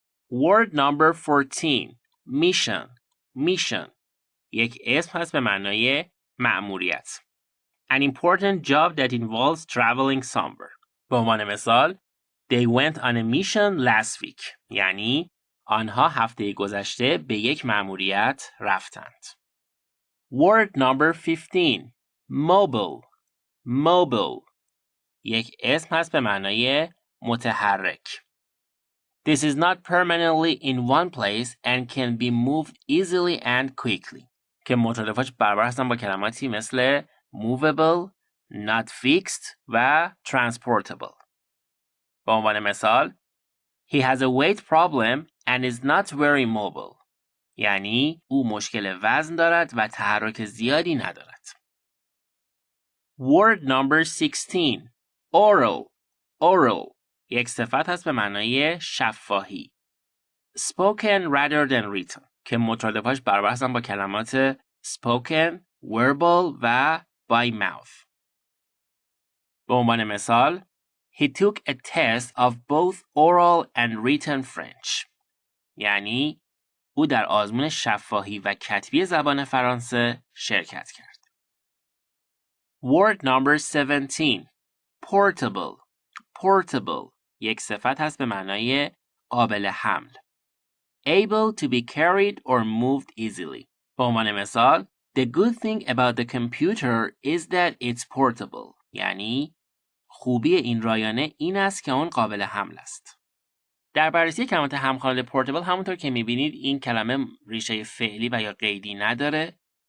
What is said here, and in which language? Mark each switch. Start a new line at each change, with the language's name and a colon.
English: Word number 14 mission
Persian: یک اسم هست به معنای مأموریت.
English: An important job that involves traveling somewhere.
Persian: به عنوان مثال
English: They went on a mission last week
Persian: یعنی آنها هفته گذشته به یک مأموریت رفتند.
English: Word number 15 mobile
Persian: یک اسم هست به معنای متحرک.
English: This is not permanently in one place and can be moved easily and quickly.
Persian: که مترادفاش برابر هستن با کلماتی مثل movable, not fixed و transportable. به عنوان مثال
English: He has a weight problem and is not very mobile.
Persian: یعنی او مشکل وزن دارد و تحرک زیادی ندارد.
English: Word number 16 oral
Persian: یک صفت هست به معنای شفاهی.
English: Spoken rather than written
Persian: که مترادفاش برابر هستن با کلمات
English: spoken, verbal و by mouth.
Persian: به عنوان مثال
English: He took a test of both oral and written French.
Persian: یعنی او در آزمون شفاهی و کتبی زبان فرانسه شرکت کرد.
English: Word number 17 portable
Persian: یک صفت هست به معنای قابل حمل.
English: Able to be carried or moved easily.
Persian: به عنوان مثال
English: The good thing about the computer is that it's portable.
Persian: یعنی خوبی این رایانه این است که اون قابل حمل است. در بررسی کلمات همخواننده پورتبل همونطور که میبینید این کلمه ریشه فعلی و یا قیدی نداره.